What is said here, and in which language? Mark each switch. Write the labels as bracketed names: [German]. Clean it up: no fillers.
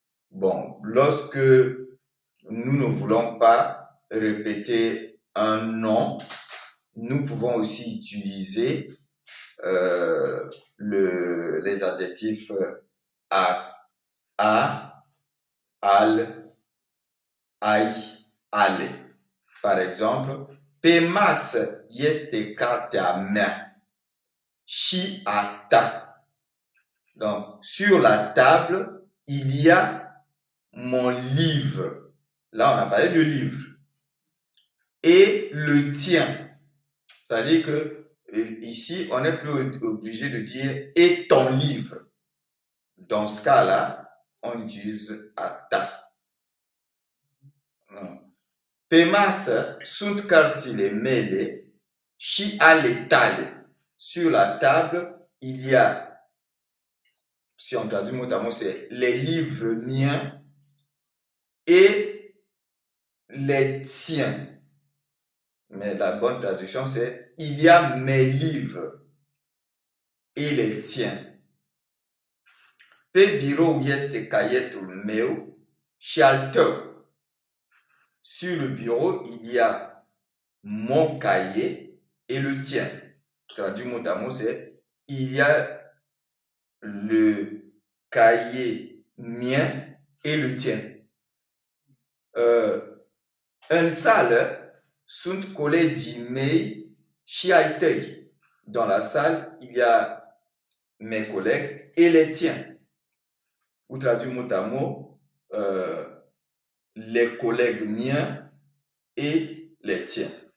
[French] Bon, lorsque nous ne voulons pas répéter un nom, nous pouvons aussi utiliser les adjectifs a, al, ai, ale. Par exemple, [Romanian] pe masă este cartea mea și a ta. [French] Donc, sur la table, il y a mon livre. Là, on a parlé de livre. Et le tien. C'est-à-dire que ici, on n'est plus obligé de dire et ton livre. Dans ce cas-là, on utilise a ta. [Romanian] Pe masă sunt cărțile mele și ale tale. [French] Sur la table, il y a, si on traduit mot à mot, c'est les livres miens et les tiens. Mais la bonne traduction, c'est c'est il y a mes livres et les tiens. [Romanian] Pe bureau este caietul meu și al tău. [French] Sur le bureau, il y a mon cahier et le tien. Traduit mot à mot, c'est il y a le cahier mien et le tien. [Romanian] În sală sunt colegii mei și ai tăi. [French] Dans la salle, il y a mes collègues et les tiens. Ou traduit mot à mot, les collègues miens et les tiens.